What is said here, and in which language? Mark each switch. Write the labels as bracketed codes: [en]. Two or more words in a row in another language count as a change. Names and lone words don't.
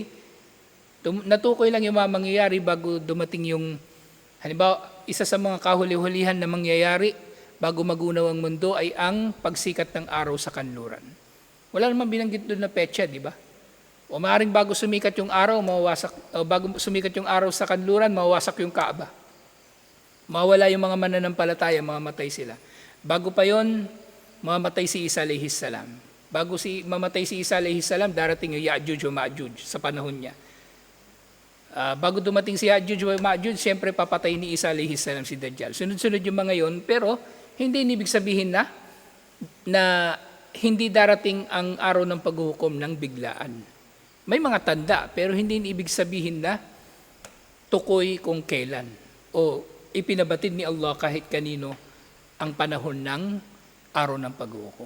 [tl] Natukoy lang yung mga mangyayari bago dumating yung, halimbawa, isa sa mga kahuli-hulihan na mangyayari bago magunaw ang mundo ay ang pagsikat ng araw sa kanluran. Wala naman binanggit doon na petsa, di ba? O maaaring bago sumikat yung araw, bago sumikat yung araw sa kanluran, mawawasak yung Kaaba. Mawala yung mga mananampalataya, mamamatay sila. Bago pa yon, mamatay si Isa [ar] alayhis salam. [tl] Bago mamatay si Isa [ar] alayhis salam, [tl] darating yung Ya'juj o Ma'juj sa panahon niya. Bago dumating si Ya'juj o Ma'juj, siyempre papatay ni Isa [ar] alayhis salam [tl] si Dajjal. Sunod-sunod yung mga yon, pero hindi ibig sabihin na hindi darating ang araw ng paghukom ng biglaan. May mga tanda, pero hindi ibig sabihin na tukoy kung kailan o ipinabatid ni Allah kahit kanino ang panahon ng araw ng paghukom.